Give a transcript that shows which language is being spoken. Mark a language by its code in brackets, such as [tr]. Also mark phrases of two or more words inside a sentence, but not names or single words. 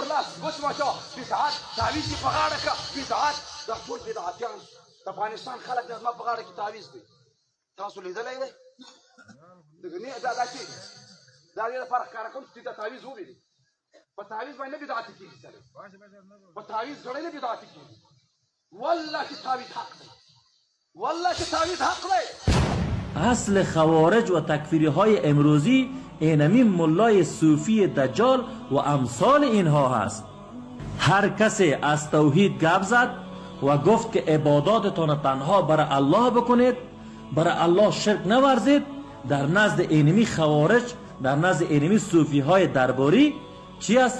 [ps] لاس وچمچه بدعت تعویض یې په غاړه که بدعت دا ټول بدعتیان د افغانستان خلک د زما په غاړه کې تعویض دی تاسو لیدلی دی دا چې دا دې لپاره ښکاره کوم چې دا تعویض وویني په تعویض باندې نه بدعتي کېږي سړی په تعویض سړی نه بدعتي کېږي والله چې تعویض حق دی والله چې تعویض حق دی. [fa] اصل خوارج و تکفیری های امروزی اینمی ملای صوفی دجال و امثال اینها هست. هر کسی از توحید گپ زد و گفت که عباداتتان تنها برای الله بکنید، برای الله شرک نورزید، در نزد اینمی خوارج، در نزد اینمی صوفی های درباری چی هست؟